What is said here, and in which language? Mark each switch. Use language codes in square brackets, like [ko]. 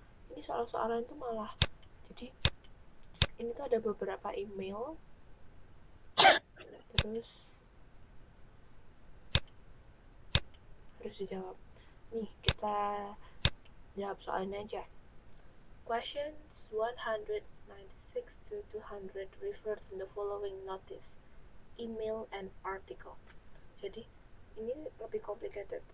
[id] Ini soal-soalan itu malah, jadi ini tuh ada beberapa email, terus harus dijawab. Nih, kita jawab soal ini aja. [en] Questions 196 to 200 refer to the following notice, email, and article. [id] Jadi ini lebih complicated.